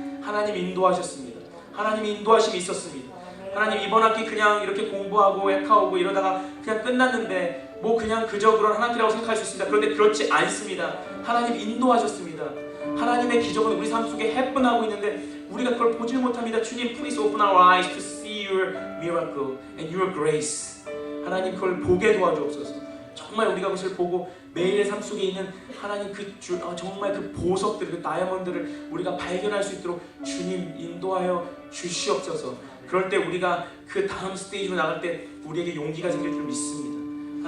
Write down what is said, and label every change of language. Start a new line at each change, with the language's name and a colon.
Korean: 하나님 인도하셨습니다. 하나님이 인도하심이 있었습니다. 하나님, 이번 학기 그냥 이렇게 공부하고 에카오고 이러다가 그냥 끝났는데 뭐 그냥 그저 그런 한 학기라고 생각할 수 있습니다. 그런데 그렇지 않습니다. 하나님 인도하셨습니다. 하나님의 기적은 우리 삶 속에 해분하고 있는데 우리가 그걸 보질 못합니다.
English: 주님, please open our eyes to see your miracle and your grace.
Korean: 하나님, 그걸 보게 도와주옵소서. 정말 우리가 그것을 보고 매일의 삶 속에 있는 하나님 정말 그 보석들, 그 다이아몬드를 우리가 발견할 수 있도록 주님 인도하여 주시옵소서. 그럴 때 우리가 그 다음 스테이지로 나갈 때 우리에게 용기가 생길 줄 믿습니다.